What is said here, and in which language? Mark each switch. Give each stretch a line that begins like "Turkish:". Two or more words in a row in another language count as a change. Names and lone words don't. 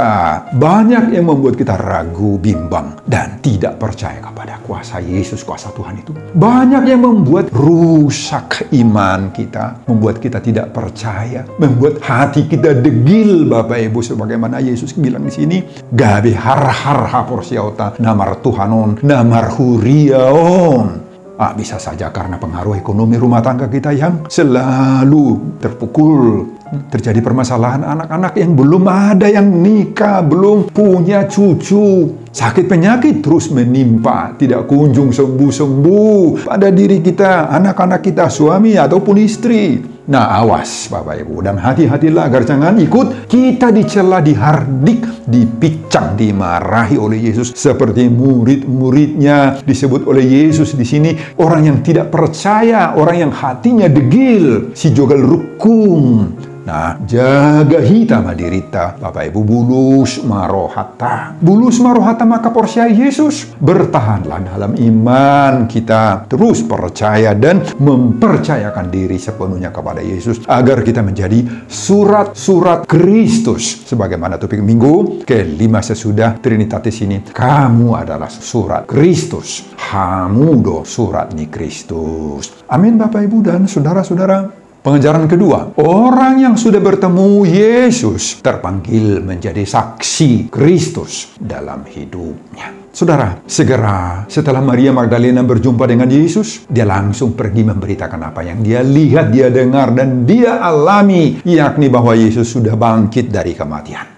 Indonesian: Banyak yang membuat kita ragu, bimbang, dan tidak percaya kepada kuasa Yesus, kuasa Tuhan itu. Banyak yang membuat rusak iman kita, membuat kita tidak percaya, membuat hati kita degil, Bapak, Ibu, sebagaimana Yesus bilang di sini,
Batak Toba: gabe har hapor siauta namar Tuhanon, namar huriaon.
Indonesian: Bisa saja karena pengaruh ekonomi rumah tangga kita yang selalu terpukul. Terjadi permasalahan anak-anak yang belum ada yang nikah, belum punya cucu. Sakit penyakit terus menimpa, tidak kunjung sembuh-sembuh pada diri kita, anak-anak kita, suami ataupun istri. Nah, awas Bapak Ibu, dan hati-hatilah agar jangan ikut kita dicela, dihardik, dipicang, dimarahi oleh Yesus seperti murid-muridnya disebut oleh Yesus di sini, orang yang tidak percaya, orang yang hatinya degil,
Batak Toba: si jogal rukung,
Indonesian: Nah, jaga
Batak Toba: hita madirita,
Indonesian: Bapak Ibu,
Batak Toba: bulus marohata. Bulus marohata maka porsia Yesus.
Indonesian: Bertahanlah dalam iman kita. Terus percaya dan mempercayakan diri sepenuhnya kepada Yesus. Agar kita menjadi surat-surat Kristus. Sebagaimana topik minggu kelima sesudah Trinitatis ini. Kamu adalah surat Kristus.
Batak Toba: Hamudo surat ni Kristus.
Indonesian: Amin Bapak Ibu dan saudara-saudara. Pengajaran kedua, orang yang sudah bertemu Yesus terpanggil menjadi saksi Kristus dalam hidupnya. Saudara, segera setelah Maria Magdalena berjumpa dengan Yesus, dia langsung pergi memberitakan apa yang dia lihat, dia dengar, dan dia alami, yakni bahwa Yesus sudah bangkit dari kematian.